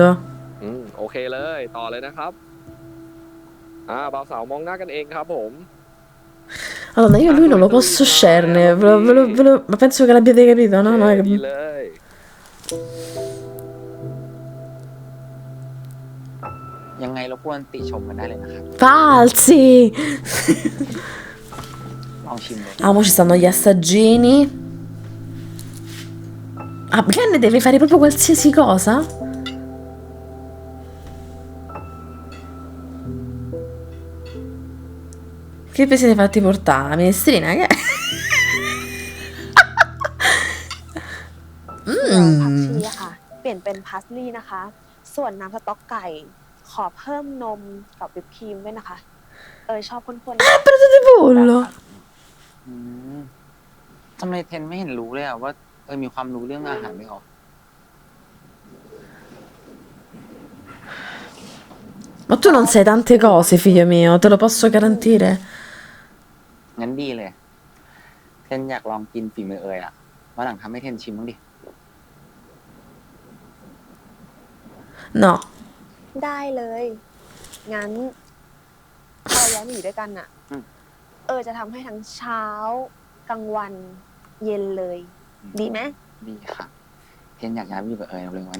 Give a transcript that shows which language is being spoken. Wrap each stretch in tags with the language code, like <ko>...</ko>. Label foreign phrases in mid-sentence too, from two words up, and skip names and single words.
<th>โอเคเลยต่อเลยนะครับบ่าวสาวมองหน้ากันเองครับผม</th> <it>Madonna, io lui non lo posso scerne, ma penso che l'abbiate capito, no? No,</it> <th>ดีเลย ยังไงรบกวนติชมกันได้เลยนะครับ</th> <it>Falsi!</it> <th>ลองชิมเลย</th> <it>Ah, mo ci stanno gli assaggini. Ah, Ken deve fare proprio qualsiasi cosa? Che vi siete fatti portare? La minestrina? Che è?</it> <th>ส่วนผักชีอะค่ะ เปลี่ยนเป็นพาสลีย์นะคะ ส่วนน้ำสต๊อกไก่ ขอเพิ่มนมกับวิปครีมด้วยนะคะ ชอบข้นๆ</th> <it>Prato di pollo!</it> <th>อืมทำไมเทนไม่เห็นรู้เลยอะว่ามีความรู้เรื่องอาหารไม่ออก</th> <it>Ma tu non sai tante cose, figlio mio, te lo posso garantire.</it> <th>งั้นดีเลย เทนอยากลองกินฝีมืออะวันหลังทำให้เทนชิมบ้างดิ</th> <it>No.</it> <th>ได้เลย งั้นพอย้ายมาอยู่ด้วยกันอะจะทำให้ทั้งเช้า กลางวัน เย็นเลย ดีไหม ดีค่ะ เทนอยากย้ายไปอยู่กับเร็วๆวันนี้</th>